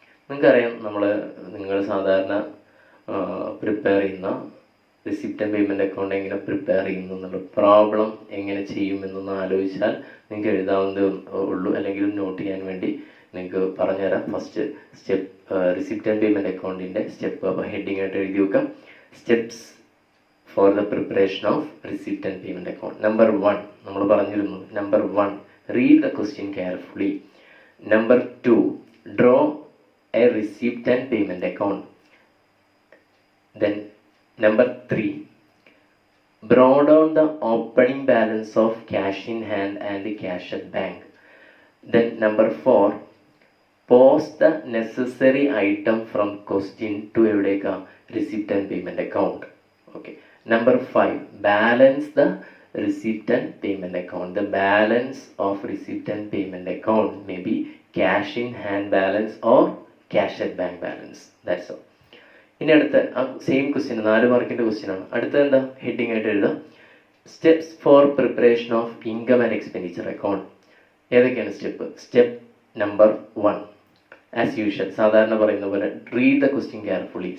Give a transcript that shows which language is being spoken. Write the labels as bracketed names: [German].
[Malayalam] നിങ്ങൾക്കറിയാം, നിങ്ങൾ സാധാരണ പ്രിപ്പയർ ചെയ്യുന്ന റിസിപ്റ്റ് ആൻഡ് പേയ്മെന്റ് അക്കൗണ്ട് എങ്ങനെ പ്രിപ്പയർ ചെയ്യുന്നു എന്നുള്ള പ്രോബ്ലം എങ്ങനെ ചെയ്യുമെന്നൊന്ന് ആലോചിച്ചാൽ നിങ്ങൾക്ക് എഴുതാവുന്നതേ ഉള്ളൂ. അല്ലെങ്കിൽ നോട്ട് ചെയ്യാൻ വേണ്ടി നിങ്ങൾക്ക് പറഞ്ഞുതരാം. First step receipt and payment അക്കൗണ്ടിന്റെ സ്റ്റെപ്പ് അപ്പോൾ ഹെഡിങ് ആയിട്ട് എഴുതി വെക്കാം. [English] Steps for the preparation of receipt and payment account. [Malayalam] Number 1 നമ്മൾ പറഞ്ഞിരുന്നു. [English] Number 1 read the question carefully. Number 2 draw a receipt and payment account. Then number 3 draw down the opening balance of cash in hand and the cash at bank. Then number 4 post the necessary item from question to [Malayalam] evideka [English] receipt and payment account. Okay, number 5 balance the receipt and payment account. The balance of receipt and payment account may be cash in hand balance or cash at bank balance. That's all. [Malayalam] ഇനി അടുത്ത same question 4 മാർക്കിന്റെ question ആണ്. അടുത്ത എന്താ? Heading ആയിട്ട് എഴുതാം. [English] Steps for preparation of income and expenditure account. [Malayalam] ഏതൊക്കെയാണ് step? [English] step number 1 as usual [Malayalam] സാധാരണ പറയുന്ന പോലെ [English] Read the question carefully.